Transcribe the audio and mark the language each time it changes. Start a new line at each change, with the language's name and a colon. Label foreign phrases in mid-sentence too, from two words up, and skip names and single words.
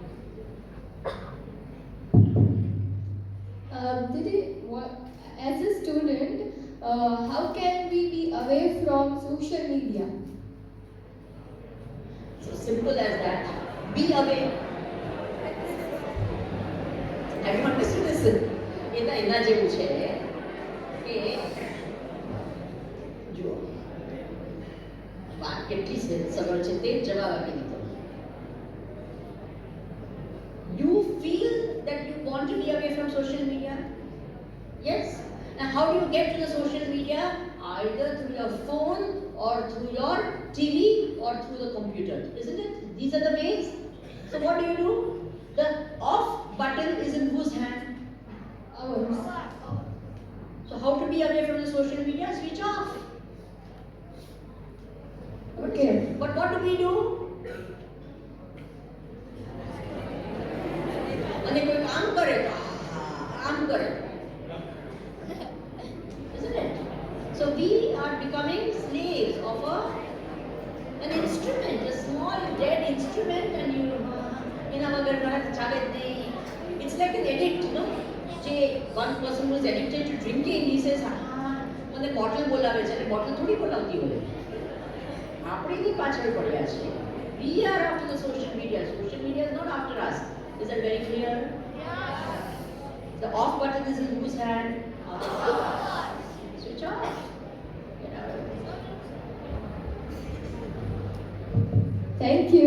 English: Didi, as a student, how can we be away from social media? So simple as that. Be away. Have you understood this?
Gujarati: એના જેવું છે કે જુઓ વાત કેટલી સરળ છે તે જવાબ આપી દીધો.
English: You feel that you want to be away from social media? Yes. Now how do you get to the social media? Either through your phone or through your TV or through the computer, isn't it? These are the ways. So what do? The off button is in whose hand? Ours. So how to be away from the social media? Switch off. Okay. But what do?
Gujarati: અને કોઈ કામ કરે તો કામ કરે.
English: Isn't it? So we are becoming slaves of an instrument, a small dead instrument, and you
Gujarati: એના વગર ઘણા ચાલે જ નહીં.
English: It's like an addict, you know. જે one person who is addicted to drinking, he says,
Gujarati: મને બોટલ બોલાવે છે, અને બોટલ થોડી બોલાવતી હોય. આપણે એની પાછળ પડ્યા છે.
English: We are after the social media. Social media is not after us. Is that very clear? Yeah. The off button is in whose hand? Switch off. Get out of it. Thank you.